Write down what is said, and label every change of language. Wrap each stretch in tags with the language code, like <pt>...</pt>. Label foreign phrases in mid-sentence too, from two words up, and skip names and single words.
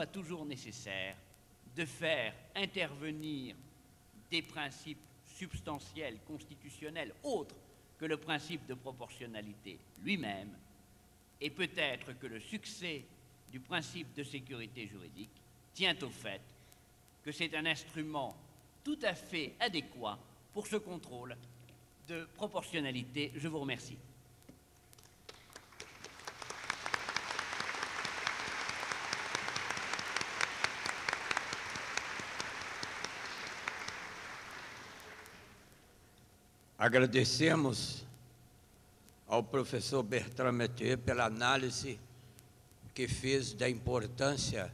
<fr>toujours nécessaire de faire intervenir des principes substantiels, constitutionnels, autres que le principe de proportionnalité lui-même, et peut-être que le succès du principe de sécurité juridique tient au fait que c'est un instrument tout à fait adéquat pour ce contrôle de proportionnalité. Je vous remercie.</fr> <pt>Agradecemos ao professor Bertrand Mathieu pela análise que fez da importância</pt>